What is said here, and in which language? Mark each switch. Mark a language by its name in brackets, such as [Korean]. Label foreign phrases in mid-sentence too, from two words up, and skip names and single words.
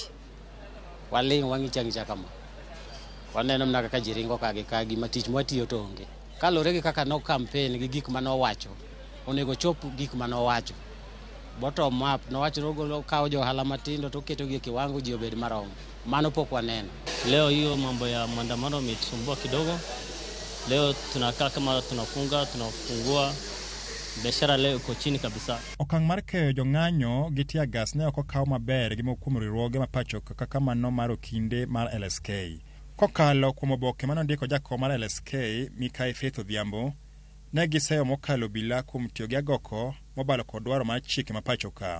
[Luo (Kenya and Tanzania)] Waling wang'i chang'icha kama. Waneno mna kaka ji ringo ka gima tich mwatiyo to onge. Kalure gi kaka no campaign gi gik mane owacho. Onego chop gik mane owacho. [English] Bottom up [Luo (Kenya and Tanzania)] nowacho nogolo kawo jo ohala matindo to keto gi kiwango ji obed marom. Mano pok waneno. [Swahili] Leo hiyo mambo ya maandamano imetusumbua kidogo. Leo tunakaa kama tunafungua biashara leo iko chini kabisa. [Luo (Kenya and Tanzania)] Okang' mar keyo jong'anyo gi [English] tear gas [Luo (Kenya and Tanzania)] ne ok okaw maber gi mokuom riwruoge mapacho kaka mano mar okinde mar LSK. Kokalo kuom oboke manondiko jakom mar LSK Mikai Faith Odhiambo, ne giseyo mokalo obila kuom tiyo gi agoko mobalo kod dwaro mar chike mapacho ka.